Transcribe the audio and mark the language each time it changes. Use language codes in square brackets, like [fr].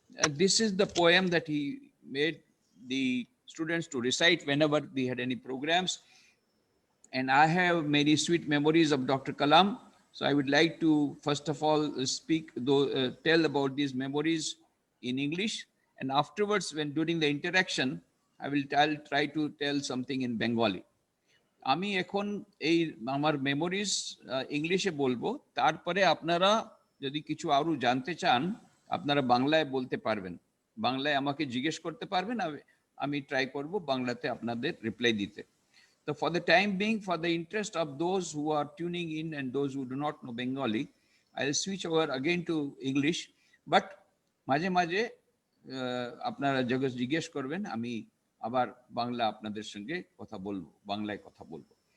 [en] This is the poem that he made the students to recite whenever we had any programs. And I have many sweet memories of Dr. Kalam. So I would like to, first of all, tell about these memories in English. And afterwards, during the interaction, I'll try to tell something in Bengali. [bn] আমি এখন এই আমার memories ইংলিশে বলবো, তারপরে আপনারা যদি কিছু আরো জানতে চান আপনারা বাংলায় বলতে পারবেন, বাংলায় আমাকে জিজ্ঞেস করতে পারবেন, আমি ট্রাই করব বাংলাতে আপনাদের রিপ্লাই দিতে. [en] So for the time being, for the interest of those who are tuning in and those who do not know Bengali, I'll switch over again to English. [bn] But মাঝে মাঝে আপনারা যখন জিজ্ঞেস করবেন আমি আবার বাংলা আপনাদের সঙ্গে কথা বলবো, বাংলায় কথা বলবো.